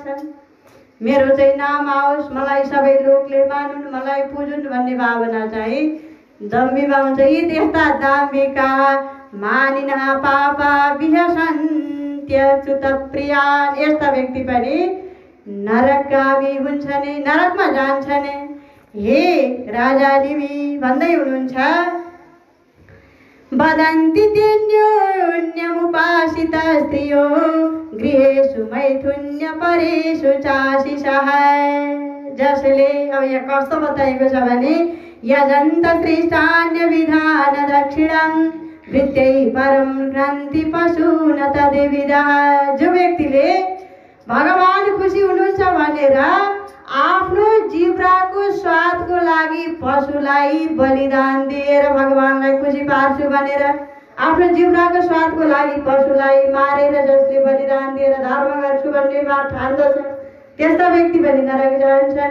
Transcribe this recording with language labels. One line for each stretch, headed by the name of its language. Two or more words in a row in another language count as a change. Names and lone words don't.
Nepali: मेरो चाहिँ नाम आओस्, मलाई सबै लोकले मानुन्, मलाई पुजुन् भन्ने भावना चाहिँ दम्भीमा हुन्छ। यी त्यस्ता
Sanskrit: दाम्भिका मानिनः पापा विहसन्त्यच्युत प्रियान्।
Nepali: यस्ता व्यक्ति पनि नरकगामी हुन्छन्, नरकमा जान्छन्। हे राजा निमि भन्दै हुनुहुन्छ,
Sanskrit: वदन्ति तेन्योन्यमुपासित स्त्रियो गृहेषु मैथुन्य परेषु चाशिषः।
Nepali: जसले अब यहाँ कस्तो बताइएको छ भने
Sanskrit: यजन्त श्रेष्ठान्य विधान दक्षिणं वृत्यै परम ग्रन्थि पशु न तदेविदः।
Nepali: जो व्यक्तिले भगवान खुसी हुनुहुन्छ भनेर आफ्नो जिब्राको स्वादको लागि पशुलाई बलिदान दिएर भगवानलाई खुसी पार्छु भनेर आफ्नो जिब्राको स्वादको लागि पशुलाई मारेर जसले बलिदान दिएर धर्म गर्छु भन्ने बात ठान्दछ, त्यस्ता व्यक्ति पनि नरक जान्छन्।